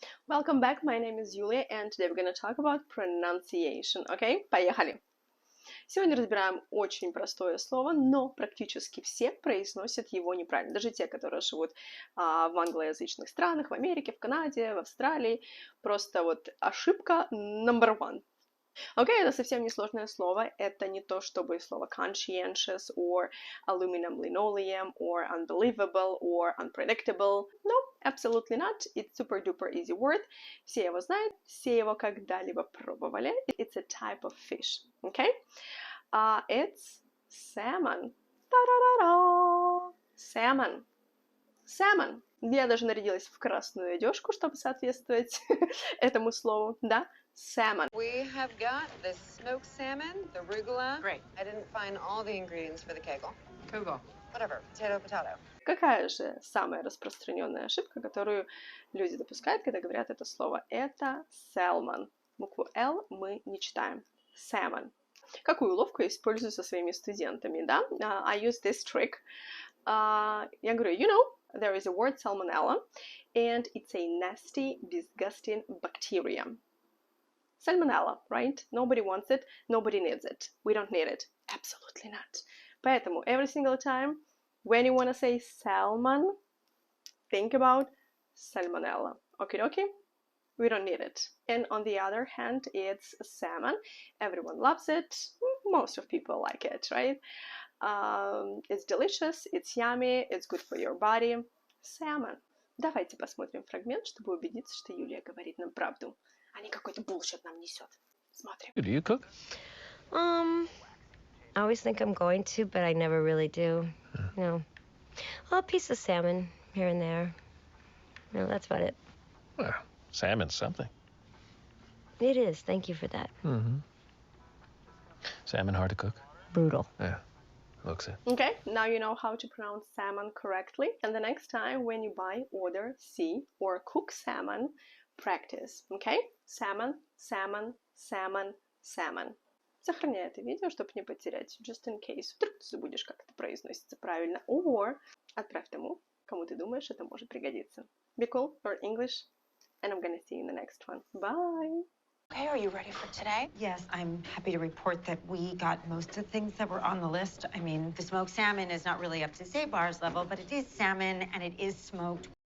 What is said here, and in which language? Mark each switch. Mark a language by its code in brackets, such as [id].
[en] Welcome back, my name is Yulia, and today we're going to talk about pronunciation, okay? [ru] Поехали! Сегодня разбираем очень простое слово, но практически все произносят его неправильно. Даже те, которые живут в англоязычных странах, в Америке, в Канаде, в Австралии. Просто вот ошибка [en] number one. [ru] Окей, это совсем не сложное слово. Это не то, чтобы слово [en] conscientious, or aluminum linoleum, or unbelievable, or unpredictable. No, absolutely not. It's super duper easy word. [ru] Все его знают, все его когда-либо пробовали. [en] It's a type of fish. Okay? It's salmon. Та-ра-ра-ра. Salmon. Salmon. [ru] Я даже нарядилась в красную одежку, чтобы соответствовать этому слову, да? [en] Salmon. We have got the smoked salmon, the arugula. Great. I didn't find all the ingredients for the kegel. Google. Whatever. Potato. [ru] Какая же самая распространенная ошибка, которую люди допускают, когда говорят это слово? Это сеЛмон. Букву L мы не читаем. Salmon. Какую уловку я использую со своими студентами, да? [en] I use this trick. [ru] Я говорю, [en] you know, there is a word salmonella, and it's a nasty, disgusting bacteria. [ru] Сальмонелла, [en] right? Nobody wants it, nobody needs it. We don't need it. Absolutely not. [ru] Поэтому [en] every single time when you want to say salmon, think about salmonella. Okay? We don't need it. And on the other hand, it's salmon. Everyone loves it. Most of people like it, right? It's delicious, it's yummy, it's good for your body. Salmon. [ru] Давайте посмотрим фрагмент, чтобы убедиться, что Юлия говорит нам правду, а не какой-то bullshit нам несет. Смотрим. [en] Do you cook? I always think I'm going to, but I never really do. No. Well, a piece of salmon here and there. No, that's about it. Well, salmon's something. It is. Thank you for that. Mm-hmm. Salmon hard to cook? Brutal. Yeah, looks it. Okay, now you know how to pronounce salmon correctly. And the next time when you buy, order, see, or cook salmon, practice. Okay? Salmon, salmon, salmon, salmon. [ru] Сохраняй это видео, чтобы не потерять. [en] Just in case. [ru] Вдруг ты забудешь, как это произносится правильно. Or отправь тому, кому ты думаешь, это может пригодиться. [en] Be cool, learn English, and I'm gonna see you in the next one. Bye! Okay, are you ready for today? Yes, I'm happy to report that we got most of the things that were on the list. I mean, the smoked salmon is not really up to Zabar's level, but it is salmon and it is smoked.